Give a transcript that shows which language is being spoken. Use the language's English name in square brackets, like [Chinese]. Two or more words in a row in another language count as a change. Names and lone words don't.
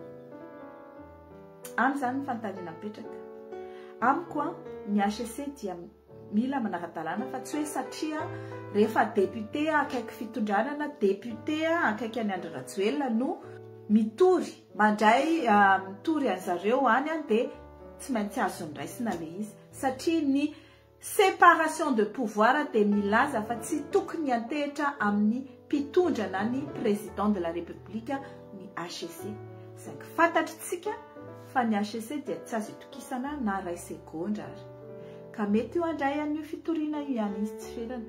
[Malagasy] Any zany ny fanontaniana mipetraka. Amiko ny HCC dia mila manara-dalàna fa tsy hoe satria rehefa député akaiky fitondranana, député akaiky any Andry Rajoelina no mitory mandray mitory an'zareo any dia tsy maintsy azo ndraisina le izy, satria ny [French] séparation de pouvoir [Malagasy] dia milaza fa tsy tokony antehitra amin'ny mpitondrana ny [French] président de la république [Malagasy] ny HCC. Saingy fantatritsika fa ny HCC dia tsy azo itokisana na ray segondra ary. Ka mety io andray an'io fitoriana io ihany izy tsy ferana.